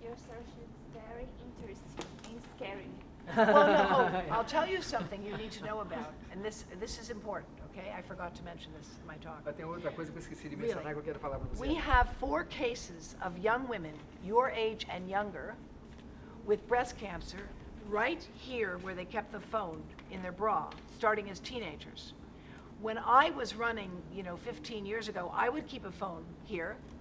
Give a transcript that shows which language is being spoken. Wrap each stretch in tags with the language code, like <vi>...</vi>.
<en>Your search is very interesting and scary. Well, no, I'll tell you something you need to know about, and this is important, okay? I forgot to mention this in my talk.</en> <pt>Mas tem outra coisa que eu esqueci de mencionar que eu quero falar para você.</pt> <en>We have 4 cases of young women, your age and younger, with breast cancer right here where they kept the phone in their bra, starting as teenagers. When I was running, 15 years ago, I would keep a phone here.</en>